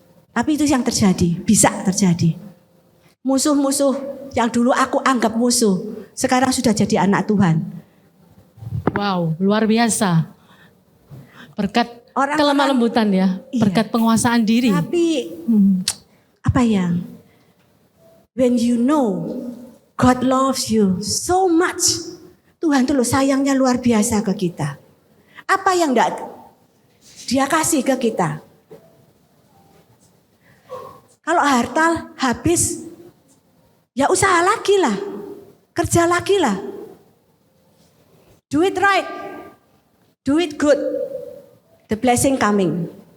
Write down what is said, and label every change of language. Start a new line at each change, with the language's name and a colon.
Indonesian: Tapi itu yang terjadi, bisa terjadi. Musuh-musuh yang dulu aku anggap musuh, sekarang sudah jadi anak Tuhan. Wow, luar biasa. Berkat kelemah lembutan ya, Iya. berkat penguasaan diri. Tapi apa ya?
English: When you know God loves you so much.
Indonesian: Tuhan tuh loh sayangnya luar biasa ke kita. Apa yang enggak Dia kasih ke kita? Kalau harta habis, ya usaha lagi lah. Kerja lagi lah.
English: Do it right. Do it good. The blessing coming.